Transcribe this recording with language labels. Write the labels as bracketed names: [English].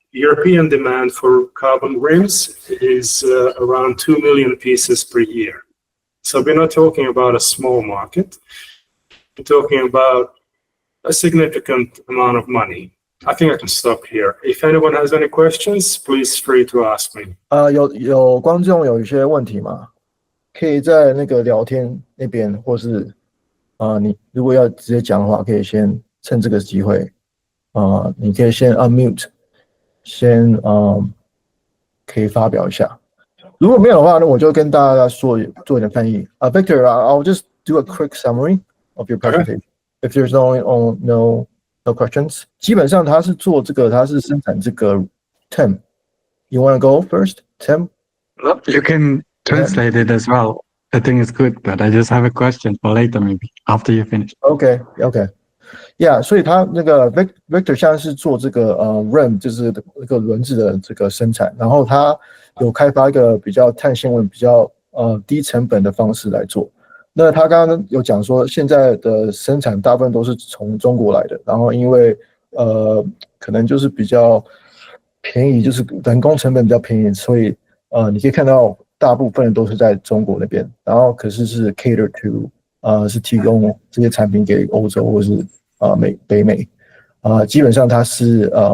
[English] European demand for carbon rims is around 2 million pieces per year. So we're not talking about a small market. We're talking about a significant amount of money. I think I can stop here. If anyone has any questions, please free to ask me. [Chinese] 有观众有一些问题吗？可以在那个聊天那边，或是你如果要直接讲的话，可以先趁这个机会，你可以先 unmute， 先可以发表一下。如果没有的话，那我就跟大家做一点翻译。 [English] Victor, I'll just do a quick summary of your presentation. If there's no questions, [Chinese] 基本上他是做这个，他是生产这个 Tim. [English] You want to go first, Tim? You can translate it as well. I think it's good, but I just have a question for later, maybe after you finish. Okay. [Chinese] Yeah, 所以他那个 Victor 现在是做这个rim， 就是那个轮子的这个生产，然后他有开发一个比较碳纤维、比较低成本的方式来做。那他刚刚有讲说，现在的生产大部分都是从中国来的，然后因为可能就是比较便宜，就是人工成本比较便宜，所以你可以看到大部分都是在中国那边，然后可是是 [English] cater to [Chinese] 是提供这些产品给欧洲或是北美，基本上它是